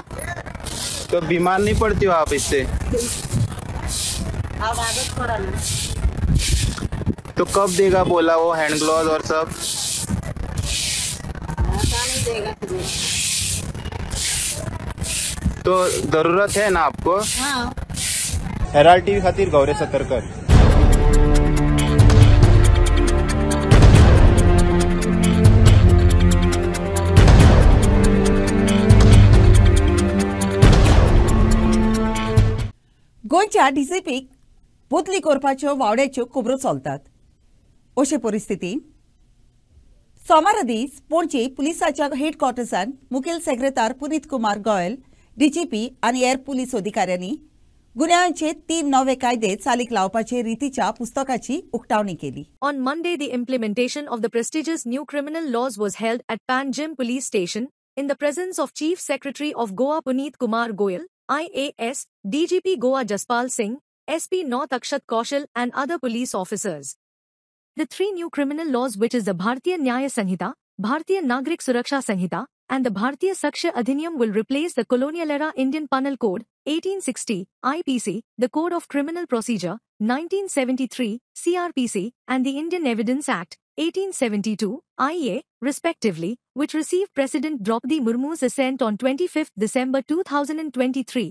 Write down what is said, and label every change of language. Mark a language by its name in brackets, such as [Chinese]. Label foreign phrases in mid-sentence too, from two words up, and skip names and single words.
[Hindi] तो बीमार नहीं पड़ती हो आप इससे? अब आदत पड़ा ना। तो कब देगा बोला वो [English] hand glove [Hindi] और सब? ऐसा नहीं देगा तुम्हें। तो जरूरत है ना आपको? हाँ। [Konkani] हेराल्ड टीव्ही खातीर गौरे सतरकर. गोंयच्या डीसीपीक बदली करपाच्यो वावड्याच्यो खबरो चलतात. अशे परिस्थितीन सोमारा दीस पणजी पुलिसाच्या हेडक्वॉर्टर्सान मुखेल सेक्रेटार पुनीत कुमार गोयल, डीजीपी आनी हेर पुलीस अधिकाऱ्यांनी गुन्यांचे 3 नवे कायदे चालीक लावपाचे रितीच्या पुस्तकाची उक्तावणी केली. [English] On Monday, the implementation of the prestigious new criminal laws was held at Panjim Police Station in the presence of Chief Secretary of Goa Puneet Kumar Goyal, IAS, DGP Goa Jaspal Singh, SP North Akshat Kaushal and other police officers. The 3 new criminal laws, which is the Bharatiya Nyaya Sanhita, Bharatiya Nagrik Suraksha Sanhita, and the Bharatiya Sakshya Adhiniyam will replace the colonial-era Indian Penal Code, 1860, IPC, the Code of Criminal Procedure, 1973, CRPC, and the Indian Evidence Act, 1872, IEA, respectively, which received President Draupadi Murmu's assent on 25 December 2023.